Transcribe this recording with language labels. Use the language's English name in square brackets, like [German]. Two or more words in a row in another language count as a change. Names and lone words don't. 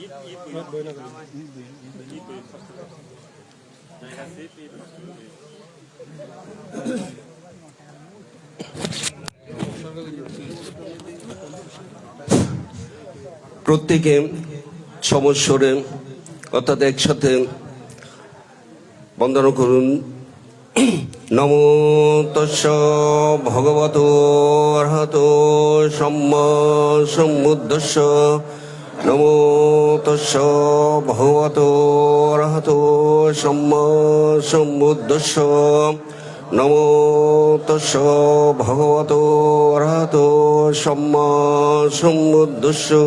[Bangla] প্রত্যেকে সমস্বরে অর্থাৎ একসাথে বন্দনা করুন। [Pali] নমো তস্য ভগবতো অর্হতো সম্মা সম্বুদ্ধস্য। নমো তস্য ভগবতো অর্হতো সম্মা সম্বুদ্ধস্য। নমো তস্য ভগবতো অর্হতো সম্মা সম্বুদ্ধস্য।